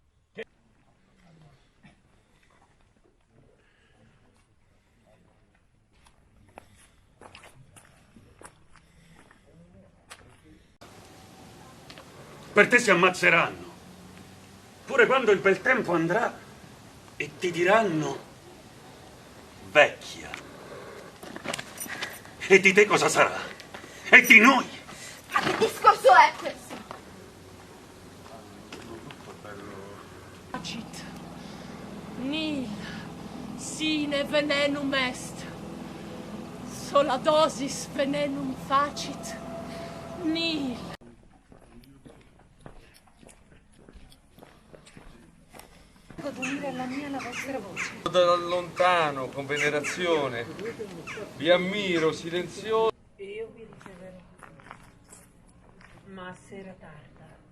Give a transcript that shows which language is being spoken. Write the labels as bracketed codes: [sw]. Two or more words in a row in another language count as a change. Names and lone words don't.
[it] Per te si ammazzeranno, pure quando il bel tempo andrà e ti diranno vecchia. E di te cosa sarà? E di noi? Ma che discorso è questo? [la] Facit, nil, sine venenum est, sola dosis venenum facit, nil. [it] Alla mia la vostra voce. Da lontano, con venerazione, vi ammiro silenzioso. Io vi riceverò, ma a sera tarda.